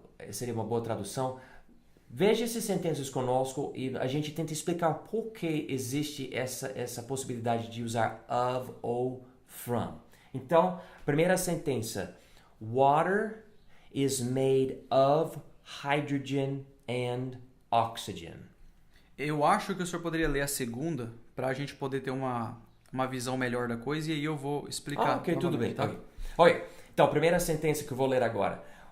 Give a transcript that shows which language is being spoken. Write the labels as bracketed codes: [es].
[pt] Seria uma boa tradução. Veja essas sentenças conosco e a gente tenta explicar por que existe essa possibilidade de usar of ou from. Então, primeira sentença. [en] Water is made of hydrogen and oxygen. [pt] Eu acho que o senhor poderia ler a segunda para a gente poder ter uma visão melhor da coisa e aí eu vou explicar. Ok, tudo bem. Tá? Ok. Ok. Então, primeira sentença que eu vou ler agora.